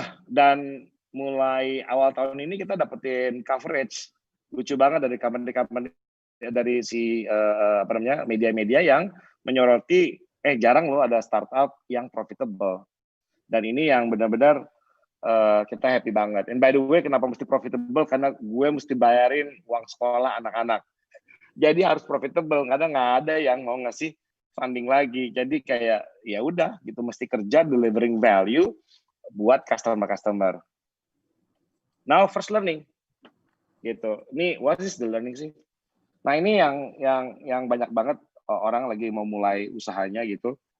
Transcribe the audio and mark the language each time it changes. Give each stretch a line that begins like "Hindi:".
Indonesian: Dan mulai awal tahun ini kita dapetin coverage lucu banget dari company dari si media-media yang menyoroti jarang loh ada startup yang profitable, dan ini yang benar-benar kita happy banget.
English: And by the way,
Indonesian: kenapa mesti profitable? Karena gue mesti bayarin uang sekolah anak-anak, jadi harus profitable. Nggak ada yang mau ngasih funding lagi, jadi kayak ya udah gitu, mesti kerja delivering value buat customer.
English: Now first learning gitu. Ini what is the learning sih?
Indonesian: Nah ini yang banyak banget orang lagi mau mulai usahanya gitu.